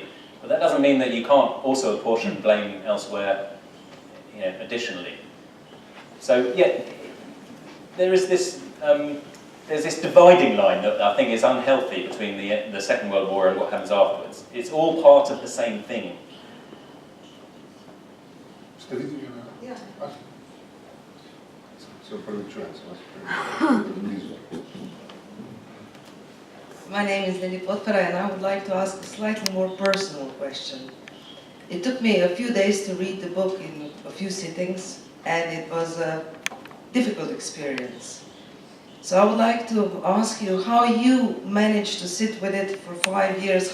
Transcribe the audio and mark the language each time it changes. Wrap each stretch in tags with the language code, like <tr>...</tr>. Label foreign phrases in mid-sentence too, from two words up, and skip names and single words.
<en>But that doesn't mean that you can't also apportion blame elsewhere, you know, additionally. So, yeah, there is this, there's this dividing line that I think is unhealthy between the Second World War and what happens afterwards. It's all part of the same thing.</en> <sl>Ste videli? Ja. Se upravičujem, sem vas blizu.</sl> <en>My name is Lilith and I would like to ask a slightly more personal question. It took me a few days to read the book in a few sittings, and it was a difficult experience. So I would like to ask you how you managed to sit with it for 5 years.</en>